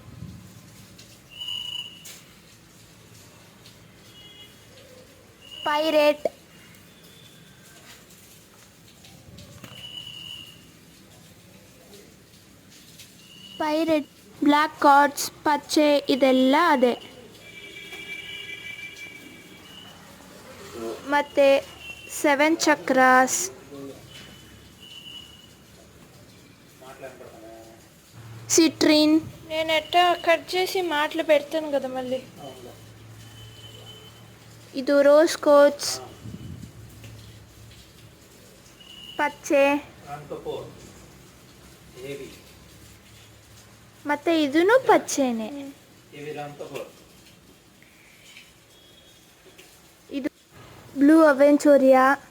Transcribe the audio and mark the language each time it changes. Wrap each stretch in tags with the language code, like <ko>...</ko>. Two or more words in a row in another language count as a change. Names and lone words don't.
<kn>ಪೈರೇಟ್,</kn> <en>black cards,</en> <kn>ಪಚ್ಚೆ, ಇದೆಲ್ಲ ಅದೇ. ಮತ್ತು 7 ಚಕ್ರಾಸ್,</kn> <te>సిట్రిన్. నేను ఎట్టా కట్ చేసి మాటలు పెడతాను కదా మళ్ళీ.</te> <kn>ಇದು</kn> <en>rose coats,</en> <kn>ಪಚ್ಚೆ, ಮತ್ತು ಇದೂ ಪಚ್ಚೆನೆ.</kn> <en>ಇದು blue aventuria.</en>